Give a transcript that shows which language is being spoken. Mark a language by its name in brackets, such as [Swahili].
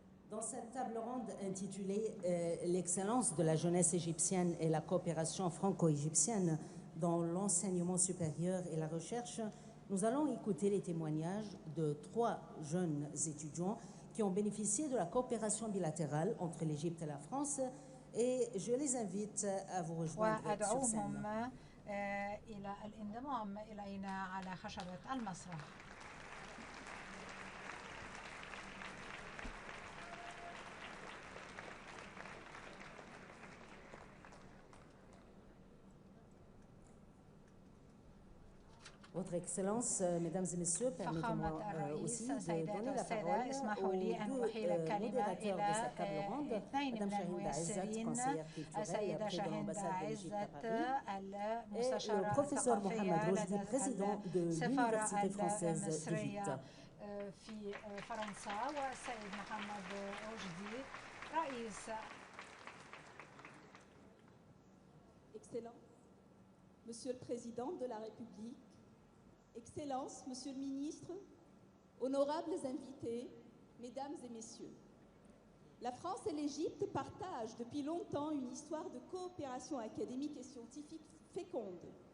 [French] Dans cette table ronde intitulée L'excellence de la jeunesse égyptienne et la coopération franco-égyptienne dans l'enseignement supérieur et la recherche, nous allons écouter les témoignages de 3 jeunes étudiants qui ont bénéficié de la coopération bilatérale entre l'Égypte et la France. Et je les invite à vous rejoindre sur scène. [Arabic] وأدعوهم إلى الانضمام إلينا على خشبة المسرح. [French] Votre Excellence, Mesdames et Messieurs, permettez-moi aussi de donner la parole aux 2 modérateurs de cette table ronde, Madame Shahinda Aizat, conseillère culturelle près de l'ambassade de l'Égypte à Paris, et le professeur Mohamed Rojdi, président de l'Université française d'Égypte. [Arabic] في فرنسا والسيد محمد رشدي رئيس. [French] Excellent, Monsieur le Président de la République, Excellences, Monsieur le Ministre, honorables invités, Mesdames et Messieurs. La France et l'Égypte partagent depuis longtemps une histoire de coopération académique et scientifique féconde.